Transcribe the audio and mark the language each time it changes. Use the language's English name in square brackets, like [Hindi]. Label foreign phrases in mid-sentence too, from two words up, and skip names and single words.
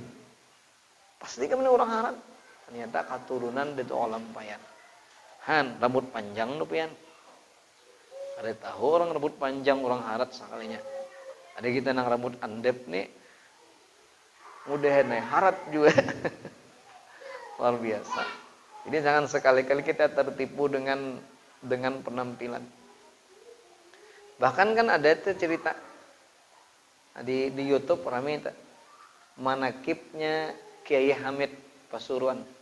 [Banjar] Pasti kami orang Arab. Ternyata keturunan dari orang payan. Han, rambut panjang tuh pian. Ada tahu orang rambut panjang orang Arab sekalinya. Ada kita nang rambut andep nih. Mudahan nih Arab juga. Luar biasa. [Indonesian] Jadi jangan sekali-kali kita tertipu dengan penampilan. Bahkan kan ada tuh cerita di YouTube ramai itu manakibnya Kiai Hamid Pasuruan.